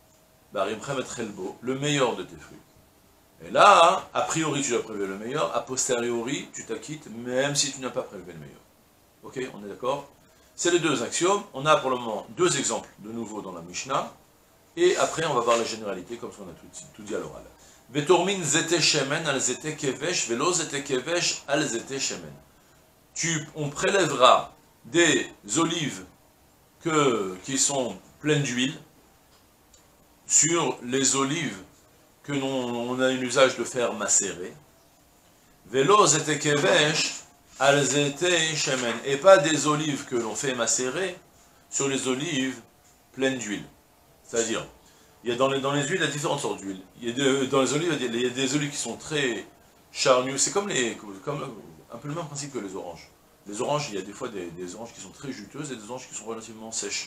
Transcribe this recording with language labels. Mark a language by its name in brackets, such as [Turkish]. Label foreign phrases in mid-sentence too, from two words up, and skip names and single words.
[French] Le meilleur de tes fruits. Et là, [Latin] a priori [French] tu dois prélever le meilleur, [Latin] a posteriori [French] tu t'acquittes même si tu n'as pas prélevé le meilleur. Ok, on est d'accord? C'est les deux axiomes. On a pour le moment deux exemples de nouveau dans la Mishnah. Et après, on va voir la généralité, comme on a tout dit à l'oral. [Hebrew] ותורמין זיתי שמן על זיתי כבש, ולא זיתי כבש על זיתי שמן. [French] On prélèvera des olives qui sont pleines d'huile sur les olives que on a un usage de faire macérer. [Hebrew] ולא זיתי כבש על זיתי שמן. [French] Et pas des olives que l'on fait macérer sur les olives pleines d'huile. C'est-à-dire, il y a dans les huiles, il y a différentes sortes d'huiles. Dans les olives, il y a des olives qui sont très charnues. C'est comme un peu le même principe que les oranges. Les oranges, il y a des fois des oranges qui sont très juteuses et des oranges qui sont relativement sèches.